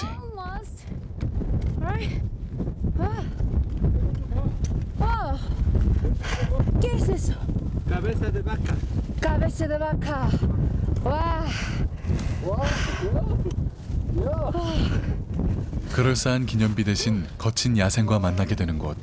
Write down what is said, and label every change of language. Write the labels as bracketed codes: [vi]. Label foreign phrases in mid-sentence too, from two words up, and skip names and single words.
[en] Almost. Right. Oh. [es] ¿Qué es eso? Cabeza de vaca. Cabeza de vaca. [ko] 와. 그럴싸한 기념비 대신 거친 야생과 만나게 되는 곳.